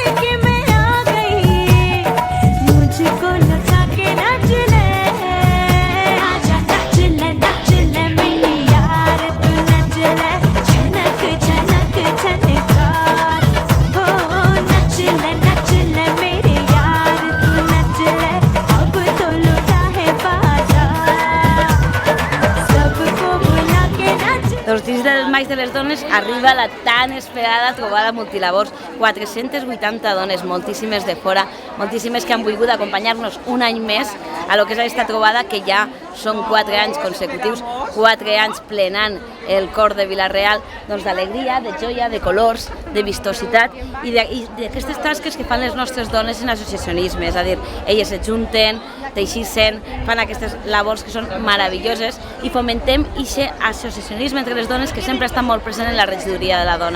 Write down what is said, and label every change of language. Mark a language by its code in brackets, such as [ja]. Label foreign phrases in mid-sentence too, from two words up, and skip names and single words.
[hi] के मैं आ गई मुझको नचा के नाच ले आजा नाच ले मेरी यार तू नच ले झनक झनक झनकार हो नच ले मेरे यार तू नच ले अब तो लुटा है बाजार सबको बुला के नाच। [ca] Doncs dins del Maig de les Dones arriba la tan esperada trobada multilabors. 480 dones, moltíssimes de fora, moltíssimes que han volgut acompanyar-nos un any més a lo que és aquesta trobada, que ja són 4 anys consecutius, 4 anys plenant el cor de Vila-real d'alegria, de joia, de colors, de vistositat i d'aquestes tasques que fan les nostres dones en associacionisme, és a dir, elles se junten, teixissen, fan aquestes labors que són meravelloses i fomentem aquest associacionisme entre les dones que sempre està molt present en la regidoria de la dona.